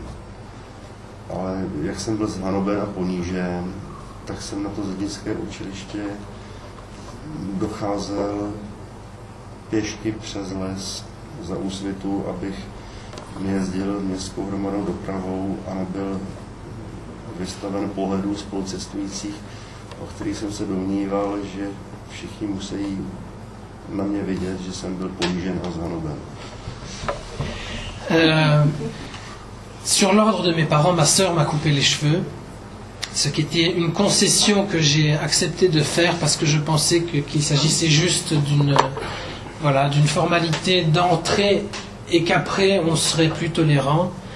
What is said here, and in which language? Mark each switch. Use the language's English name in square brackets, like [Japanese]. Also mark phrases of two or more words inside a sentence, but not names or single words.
[Czech] Ale jak jsem byl zhanoben a ponížen, tak jsem na to Zednické učiliště docházel pěšky přes les za Úsvitu, abych jezdil městskou hromadnou dopravou a nebyl vystaven pohledu spolucestujících, o kterých jsem se domníval, že všichni musí na mě vidět, že jsem byl ponížen a zhanoben. [French] Sur l'ordre de mes parents, ma sœur m'a coupé les cheveux, ce qui était une concession que j'ai accepté de faire parce que je pensais qu'il s'agissait juste d'une formalité d'entrée et qu'après on serait plus tolérant.